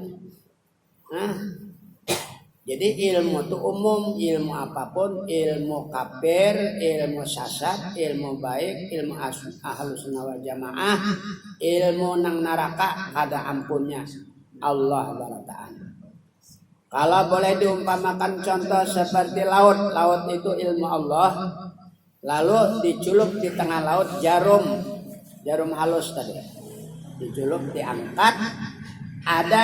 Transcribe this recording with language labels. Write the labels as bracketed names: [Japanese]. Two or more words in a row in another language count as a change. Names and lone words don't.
[Indonesian] Nah, jadi ilmu itu umum, ilmu apapun, ilmu kafir, ilmu sesat, ilmu baik, ilmu [Arabic] ahlus sunnah wal jamaah, [Indonesian] ilmu nang neraka kada ampunnya Allah Ta'ala. Kalau boleh diumpamakan contoh seperti laut. Laut itu ilmu Allah. Lalu dicelup di tengah laut jarum halus tadi. Dicelup, diangkat. Ada